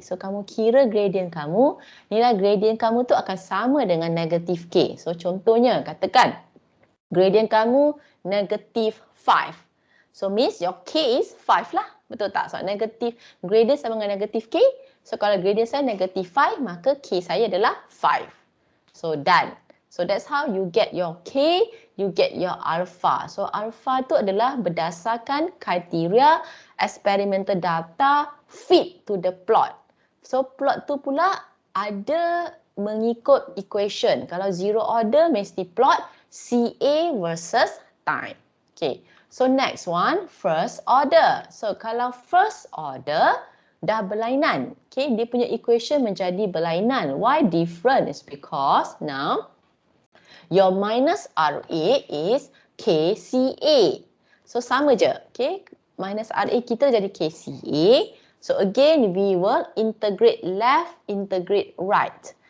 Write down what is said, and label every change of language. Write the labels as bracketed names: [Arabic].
[Malay] So kamu kira gradient kamu, nilai gradient kamu tu akan sama dengan negative K. So contohnya katakan gradient kamu negative 5. [English] So means your K is 5 lah. [Malay] Betul tak? [English] So negative gradient [Malay] sama dengan [English] negative K. [Malay] So kalau gradient saya negative 5, maka K saya adalah 5. [English] So done. So that's how you get your K, you get your alpha. [Malay] So alpha tu adalah berdasarkan kriteria [English] experimental data fit to the plot. [Malay] So plot tu pula ada mengikut equation. Kalau zero order mesti plot CA versus time. Okay. [English] So next one, first order. So [Malay] kalau first order dah berlainan. Okay, dia punya equation menjadi berlainan. [English] Why different? Is because now your minus RA is KCA. So [Malay] sama je. [English] Okay, minus RA [Malay] kita jadi [English] KCA. So again, we will integrate left, integrate right.